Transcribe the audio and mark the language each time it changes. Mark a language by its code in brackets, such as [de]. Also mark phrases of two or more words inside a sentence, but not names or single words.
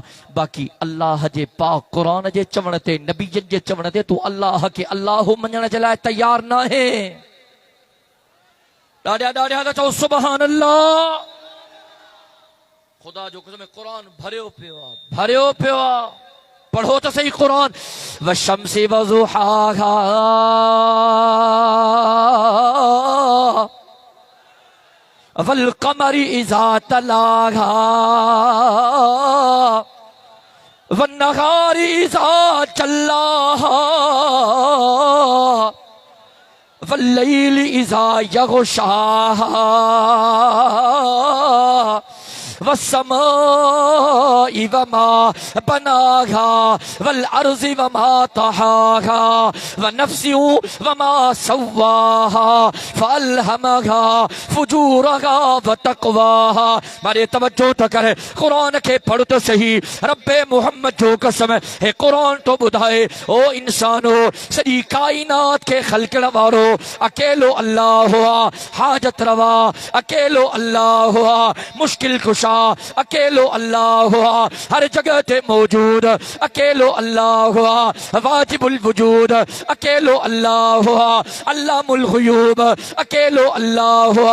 [sd] बाक़ी अल्लाह जे पाक क़ुरान जे चवण ते, नबीजनि जे चवण ते तूं अल्लाह खे अल्लाह मञण जे लाइ तयार न आहे। ॾाढा ॾाढा त चओ [ar] سبحان الله. [sd] खुदा जो कसम क़ुरान भरियो पियो आहे, भरियो पियो आहे। पढ़ो तो सही कुरान। [ar] والشمس وضحاها والقمر إذا تلاها والنهار إذا جلاها والليل إذا يغشاها والسماء وما بناها والأرض وما طحاها ونفس وما سواها فألهمها فجورها وتقواها. [sd] मारे तवज्जो तो करे, कुरान के पढ़ तो सही। रब्बे मोहम्मद जो कसम है कुरान तो बुधाए ओ इंसानो सॼी काइनात के ख़ल्क़ण वारो अकेलो अल्लाह हुआ, हाजत रवा अकेलो अल्लाह हुआ, मुश्किल कुशा अकेलो अल्लाह हुआ, हर जगह ते मौजूद अकेलो अल्लाह हुआ, वाजिबुल वजूद अकेलो अल्लाह हुआ, अल्लामुल गुयूब अकेलो अल्लाह हुआ।